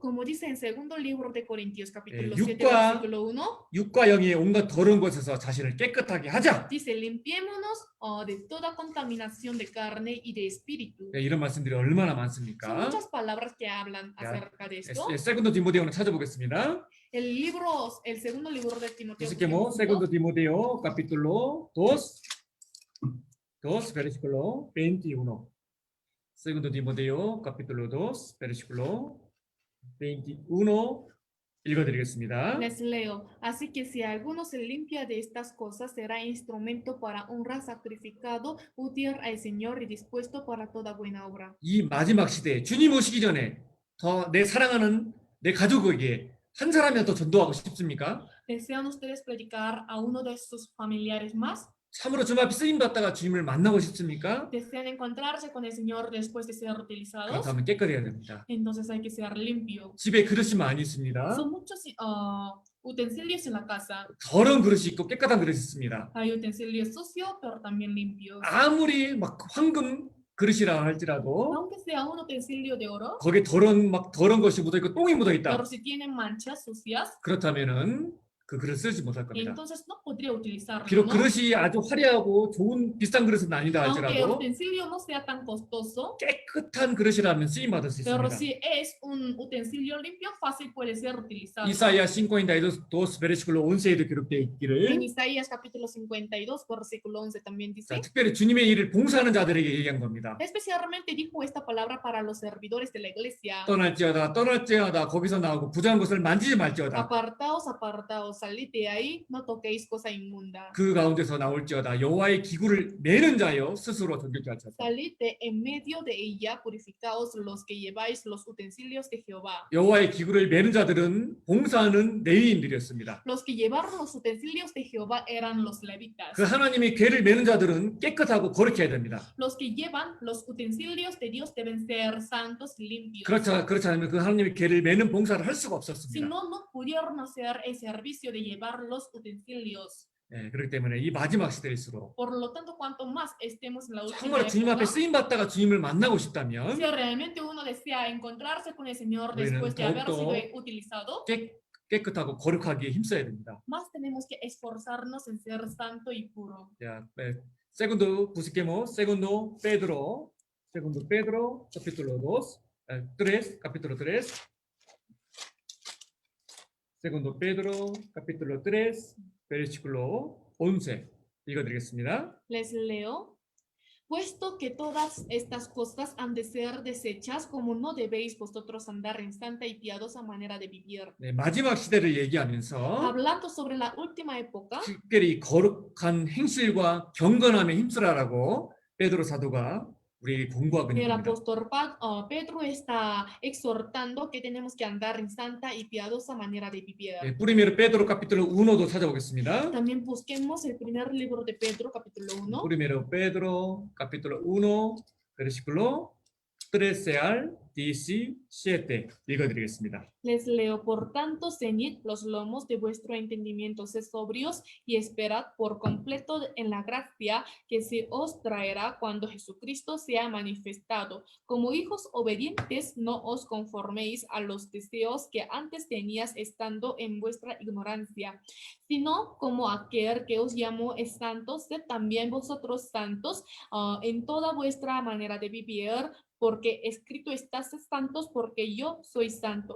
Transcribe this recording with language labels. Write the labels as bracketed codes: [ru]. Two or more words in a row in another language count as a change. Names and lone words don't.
[es] Como dice en segundo libro de Corintios capítulo Eh, 7 [ko] 육과- [es] versículo 1, [ko] 육과 영의 온갖 더러운 것에서 자신을 깨끗하게 하자. [es] dice limpiémonos de toda contaminación de carne y de espíritu. [ko] 네, 이런 말씀들이 얼마나 [es] Son [ko] 많습니까? [es] muchas palabras que hablan Ya. acerca de esto. Segundo Timoteo [ko] 찾아보겠습니다. [es] El segundo libro de Timoteo. Busquemos Segundo Timoteo capítulo 2 versículo 21. Segundo Timoteo capítulo 2 versículo 21 읽어드리겠습니다. Les leo. Así que si alguno se limpia de estas cosas, será instrumento para honra, sacrificado, útil al Señor y dispuesto para toda buena obra. [ko] 이 마지막 시대에 주님 오시기 전에 더 내 사랑하는 내 가족에게 한 사람이라도 전도하고 싶습니까? [es] ¿Desean ustedes predicar a uno de sus familiares más? [ko] 참으로 주님 앞에 쓰임 받다가 주님을 만나고 싶습니까? [es] ¿Desean encontrarse con el Señor después de ser utilizados? [ko] 그렇다면 깨끗해야 됩니다. [es] Entonces hay que ser limpio. [ko] 집에 그릇이 많이 있습니다. [es] Son muchos utensilios en la casa. [ko] 더러운 그릇이 있고 깨끗한 그릇이 있습니다. [es] Hay utensilios sucios, pero también limpios. [ko] 아무리 막 황금 그릇이라 할지라도 [es] Aunque sea un utensilio de oro, [ko] 거기에 더러운 것이 묻어 있고 똥이 묻어 있다. [es] pero si tienen manchas sucias, [ko] 그렇다면은 그 그릇 쓰지 못할 겁니다. [es] entonces no podría utilizarlo, [ko] 비록 [es] ¿no? [ko] 그릇이 아주 화려하고 좋은 비싼 그릇은 아니다 [es] Aunque el [ko] 할지라도 [es] utensilio no sea tan costoso, [ko] 깨끗한 그릇이라면 쓰임 받을 수 [es] pero [ko] 있습니다. [es] si es un utensilio limpio, fácil puede ser utilizado. [ko] 이사야 52 versículo 11에도 기록되어 [es] En [ko] 있기를 [es] Isaías capítulo 52, versículo 11 también dice, [ko] 자, 특별히 주님의 일을 봉사하는 자들에게 얘기한 겁니다. [es] especialmente dijo esta palabra para los servidores de la iglesia. [ko] 떠날지어다 거기서 나오고 부정한 것을 만지지 말지어다. [es] Apartaos, apartaos, salid de ahí, no toquéis cosa inmunda. [ko] 그 가운데서 나올지어다 여호와의 기구를 매는 자여 스스로 존경케 하소서. [es] Salid de en medio de ella, purificaos los que lleváis los utensilios de Jehová. [ko] 여호와의 기구를 매는 자들은 봉사하는 레위인들이었습니다. [es] Los que llevaron los utensilios de Jehová eran los levitas. [ko] 그 하나님의 궤를 매는 자들은 깨끗하고 거룩해야 됩니다. [es] Los que llevan los utensilios de Dios deben ser santos y limpios. [ko] 그렇지 않으면 그 하나님의 궤를 매는 봉사를 할 수가 [es] Si [ko] 없었습니다. [es] no, no pudieron hacer el servicio de llevar los utensilios. [ko] 네, 그렇기 때문에 이 마지막 시대일수록 [es] Por lo tanto, cuanto más estemos en la última [ko] 정말 주님 앞에 [es] época, [ko] 쓰임 받다가 주님을 만나고 싶다면 [es] si realmente uno desea encontrarse con el Señor [ko] 우리는 [es] después de haber [ko] 더욱더 [es] sido utilizado, [ko] 깨끗하고 거룩하게 힘써야 됩니다. [es] más tenemos que esforzarnos en ser santo y puro. 자, segundo busquemos segundo Pedro capítulo 3 capítulo 3 Segundo Pedro capítulo 3 versículo 11 읽어드리겠습니다. Les leo. Puesto que todas estas cosas han de ser desechas, como no debéis vosotros andar en santa y piadosa manera de vivir. [ko] 네, 마지막 시대를 얘기하면서 [es] Hablando sobre la última época, [ko] 특별히 거룩한 행실과 경건함에 힘쓰라라고 베드로 사도가 우리에게 공부하고 있는 [es] el [ko] 겁니다. [es] apóstol Pedro está exhortando que tenemos que andar en santa y piadosa manera de vivir. [ko] 네, [es] Primero Pedro capítulo 1 [ko] 도 찾아보겠습니다. [es] También busquemos el primer libro de Pedro, capítulo 1. Primero Pedro capítulo 1 versículo 13알 DC 7 읽어드리겠습니다. Les leo, por tanto, ceñid los lomos de vuestro entendimiento, sed sobrios y esperad por completo en la gracia que se os traerá cuando Jesucristo sea manifestado. Como hijos obedientes, no os conforméis a los deseos que antes tenías estando en vuestra ignorancia, sino como aquel que os llamó es santo, sed también vosotros santos en toda vuestra manera de vivir, porque escrito está, sed santos porque yo soy santo.